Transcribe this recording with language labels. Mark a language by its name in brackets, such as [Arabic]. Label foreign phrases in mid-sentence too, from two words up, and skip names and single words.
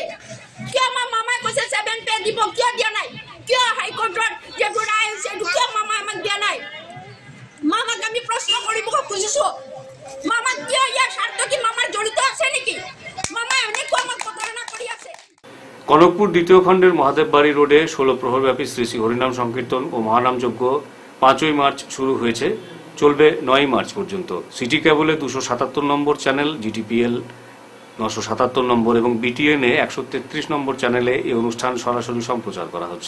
[Assamese] কিয় মামাই কৈছে 7 পে দিব, কিয় দিয়া নাই? কিয় হাইকোৰ্টৰ যেটো ৰায় হৈছে কিয় মামাই আমাক দিয়া নাই? মামাক আমি প্ৰশ্ন কৰিব খুজিছো, মামা কিয় ইয়াৰ স্বাৰ্থ কি মামাৰ জড়িত আছে নেকি? মামাই এনেকুৱা আমাক প্ৰতাৰণা কৰি আছে। [Bangla] কনকপুর দ্বিতীয় খণ্ডের মহাদেববাড়ি রোডে 16 প্রহরব্যাপী শ্রী শ্রী হরিনাম সংকীর্তন ও মহানাম যজ্ঞ 5ই মার্চ শুরু হয়েছে, চলবে 9ই মার্চ পর্যন্ত। সিটি কেবলে 277 নম্বর চ্যানেল, জিটিপিএল 977 নম্বর এবং বিটিএনএ 133 নম্বর চ্যানেলে এই অনুষ্ঠান সরাসরি সম্প্রচার করা হচ্ছে।